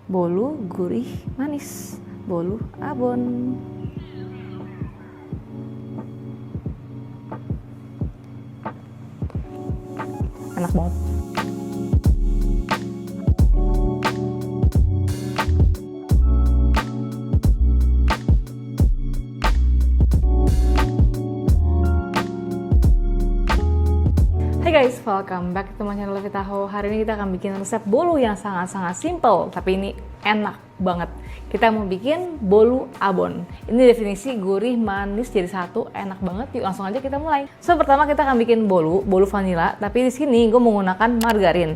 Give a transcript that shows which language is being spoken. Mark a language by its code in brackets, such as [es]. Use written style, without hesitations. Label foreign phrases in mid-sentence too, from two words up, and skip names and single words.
[id] bolu gurih manis, bolu abon. Enak banget. [en] Hai guys, welcome back to my channel Vita Ho. [id] Hari ini kita akan bikin resep bolu yang sangat-sangat simple, tapi ini enak banget. Kita mau bikin bolu abon. Ini definisi gurih manis jadi satu, enak banget. Yuk langsung aja kita mulai. So pertama kita akan bikin bolu vanila, tapi di sini gue menggunakan margarin.